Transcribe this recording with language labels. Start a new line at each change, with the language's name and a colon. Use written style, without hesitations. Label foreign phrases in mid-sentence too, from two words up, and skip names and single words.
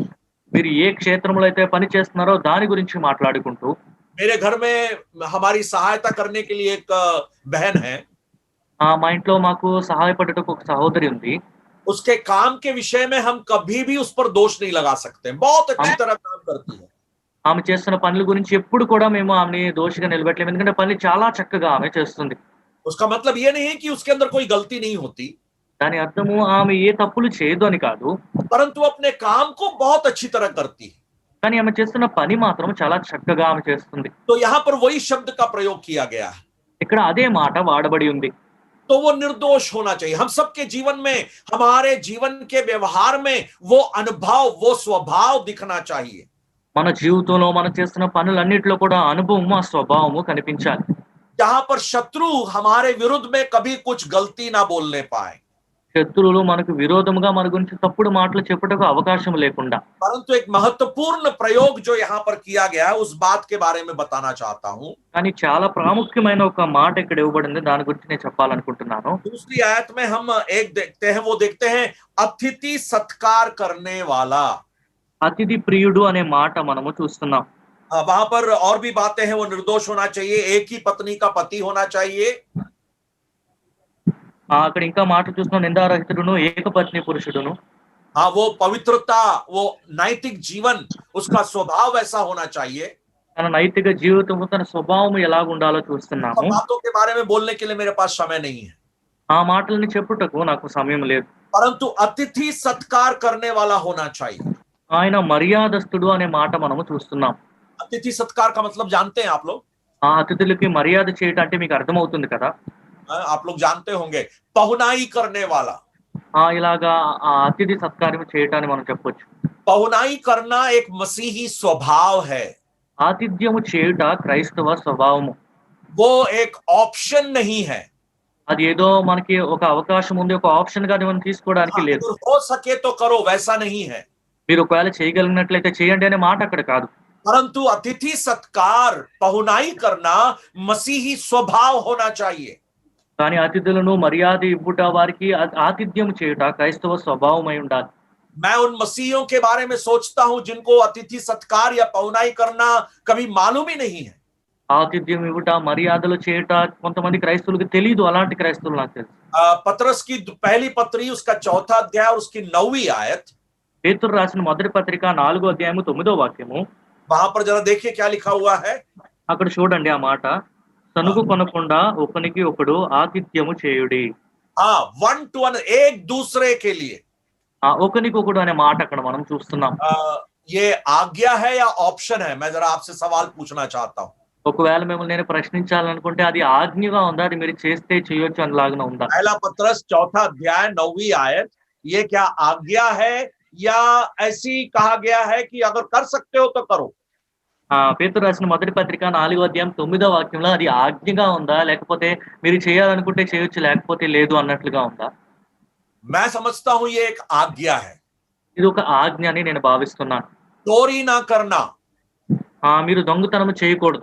Telugu: మీరు ఏ క్షేత్రంలో అయితే పని చేస్తున్నారో దాని గురించి మాట్లాడుకుంటూ,
Hindi: मेरे घर में हमारी सहायता करने के लिए एक बहन है,
Telugu: మా ఇంట్లో మాకు సహాయపడటకు ఒక సహోదరి ఉంది.
Hindi: उसके काम के विषय में हम कभी भी उस पर दोष नहीं लगा सकते, बहुत अच्छी तरह काम करती है।
Telugu: ఆమె చేస్తున్న పనుల గురించి ఎప్పుడు కూడా మేము ఆమెని దోషిగా నిలబెట్టలేము, ఎందుకంటే పని చాలా చక్కగా ఆమె చేస్తుంది.
Hindi: उसका मतलब ये नहीं है कि उसके अंदर कोई गलती नहीं होती,
Telugu: దాని అర్థము ఆమె ఏ తప్పులు చేయదు అని కాదు,
Hindi: परंतु अपने काम को बहुत अच्छी तरह करती है।
Telugu: కానీ ఆమె చేస్తున్న పని మాత్రం చాలా చక్కగా ఆమె చేస్తుంది.
Hindi: तो यहाँ पर वही शब्द का प्रयोग किया गया है।
Telugu: ఇక్కడ అదే మాట వాడబడి ఉంది.
Hindi: तो वो निर्दोष होना चाहिए। हम सबके जीवन में, हमारे जीवन के व्यवहार में वो अनुभव, वो स्वभाव दिखना चाहिए।
Telugu: మన జీవితంలో మనం చేస్తున్న పనులన్నిటిలో కూడా అనుభవం, ఆ స్వభావము కనిపించాలి.
Hindi: जहां पर शत्रु हमारे विरुद्ध में कभी कुछ गलती ना बोलने पाए,
Telugu: శత్రువులు మనకు విరోధముగా మన గురించి తప్పుడు మాటలు చెప్పుటకు అవకాశం లేకుండా.
Hindi: परंतु एक महत्वपूर्ण प्रयोग जो यहाँ पर किया गया है उस बात के बारे में बताना चाहता हूं।
Telugu: కానీ చాలా ప్రాముఖ్యమైన ఒక మాట ఇక్కడ ఇవ్వబడింది, దాని గురించి నేను చెప్పాలనుకుంటున్నాను.
Hindi: दूसरी आयत में हम एक देखते हैं, वो देखते हैं अतिथि सत्कार करने वाला।
Telugu: అతిథి ప్రియుడు అనే మాట మనము చూస్తున్నాం.
Hindi: वहां पर और भी बातें हैं, वो निर्दोष होना चाहिए, एक ही पत्नी का पति होना चाहिए।
Telugu: అక్కడ ఇంకా మాట చూస్తున్నాం, నిందారహితుడును ఏకపత్ని పురుషుడును.
Hindi: हाँ, वो पवित्रता, वो नैतिक जीवन, उसका स्वभाव ऐसा होना चाहिए।
Telugu: తన నైతిక జీవితము, తన స్వభావం ఎలాగ ఉండాలో చూస్తున్నాము.
Hindi: बातों के बारे में बोलने के लिए मेरे पास समय नहीं है,
Telugu: ఆ మాటలని చెప్పుటకు నాకు సమయం లేదు.
Hindi: परंतु अतिथि सत्कार करने वाला होना चाहिए।
Telugu: ఆయన మర్యాదస్తుడు అనే మాట మనము చూస్తున్నాం.
Hindi: अतिथि सत्कार का मतलब जानते हैं आप लोग?
Telugu: ఆ అతిథులకి మర్యాద చేయటం అంటే మీకు అర్థమవుతుంది కదా.
Hindi: आप लोग जानते होंगे, पहुनाई करने वाला।
Telugu: ఇలాగా ఆ అతిథి సత్కారం చేయటాన్ని మనం చెప్పొచ్చు.
Hindi: पहुनाई करना एक मसीही स्वभाव है।
Telugu: ఆతిథ్యము చేయుట క్రైస్తవ స్వభావము.
Hindi: वो एक ऑप्शन नहीं है।
Telugu: అది ఏదో మనకి ఒక అవకాశం ఉంది, ఒక ఆప్షన్ గా మనం తీసుకోవడానికి లేదు.
Hindi: अगर हो सके तो करो, वैसा नहीं है।
Telugu: మీరు ఒకవేళ చేయగలిగినట్లయితే చేయండి అనే మాట అక్కడ కాదు.
Hindi: परंतु अतिथि सत्कार, पहुनाई करना मसीही स्वभाव होना चाहिए।
Telugu: కానీ అతిథులను మర్యాద ఇవ్వుట, వారికి ఆతిథ్యం చేయుట క్రైస్తవ స్వభావమై ఉండాలి.
Hindi: मैं उन मसीहियों के बारे में सोचता हूं जिनको अतिथि सत्कार या पहुनाई करना कभी मालूम ही नहीं है।
Telugu: ఆతిథ్యం ఇవ్వుట, మర్యాదలు చేయుట కొంతమంది క్రైస్తవులకు తెలియదు. అలాంటి క్రైస్తవులు నాకు తెలుసు.
Hindi: पतरस की पहली पत्री उसका 4वां अध्याय और उसकी 9वीं आयत,
Telugu: పేతురు రాసిన మొదటి పత్రిక 4వ అధ్యాయము 9వ వాక్యము.
Hindi: वहां पर जरा देखिए क्या लिखा हुआ है।
Telugu: అక్కడ చూడండి ఆ మాట, సనుగు కొనకుండా ఒకనికి ఒకడు ఆతిథ్యము చేయుడి.
Hindi: हाँ, 1 to 1, एक दूसरे के लिए।
Telugu: ఒకనికి ఒకడు అనే మాట అక్కడ మనం చూస్తున్నాం.
Hindi: ये आज्ञा है या ऑप्शन है? मैं जरा आपसे सवाल पूछना चाहता हूं।
Telugu: ఒకవేళ మిమ్మల్ని నేను ప్రశ్నించాలనుకుంటే అది ఆజ్ఞగా ఉందా? అది మీరు చేస్తే చేయొచ్చు అనేలాగా ఉందా?
Hindi: पहला पत्रस चौथा अध्याय 9वीं आयत, ये क्या आज्ञा है या ऐसी कहा गया है कि अगर कर सकते हो तो करो?
Telugu: పేతురు రాసిన మొదటి పత్రిక 4వ అధ్యాయం 9వ వాక్యంలో అది ఆజ్ఞగా ఉందా? లేకపోతే మీరు చేయాలనుకుంటే చేయొచ్చు లేకపోతే లేదు అన్నట్లుగా ఉందా?
Hindi: मैं समझता हूं ये एक आज्ञा है।
Telugu: ఇది ఒక ఆజ్ఞ అని నేను భావిస్తున్నాను.
Hindi: चोरी ना करना,
Telugu: మీరు దొంగతనం చేయకూడదు,